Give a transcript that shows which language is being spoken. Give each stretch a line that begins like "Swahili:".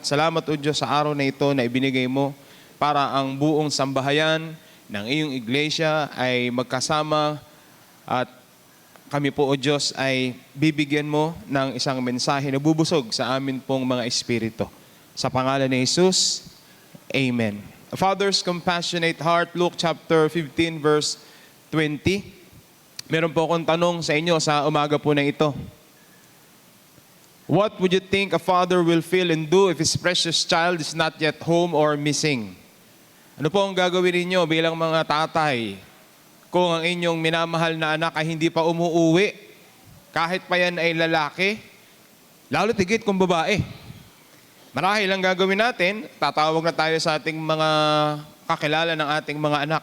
Filipino: Salamat, O Diyos, sa araw na ito na ibinigay mo para ang buong sambahayan ng iyong iglesia ay magkasama at kami po, O Diyos, ay bibigyan mo ng isang mensahe na bubusog sa amin pong mga espiritu. Sa pangalan ni Jesus, Amen.
English: A father's compassionate heart, Luke chapter 15, verse 20.
Filipino: Meron po akong tanong sa inyo sa umaga po na ito.
English: What would you think a father will feel and do if his precious child is not yet home or missing?
Filipino: Ano po ang gagawin ninyo bilang mga tatay kung ang inyong minamahal na anak ay hindi pa umuuwi, kahit pa yan ay lalaki, lalo tigit kung babae? Marahil ang gagawin natin, tatawag na tayo sa ating mga kakilala ng ating mga anak.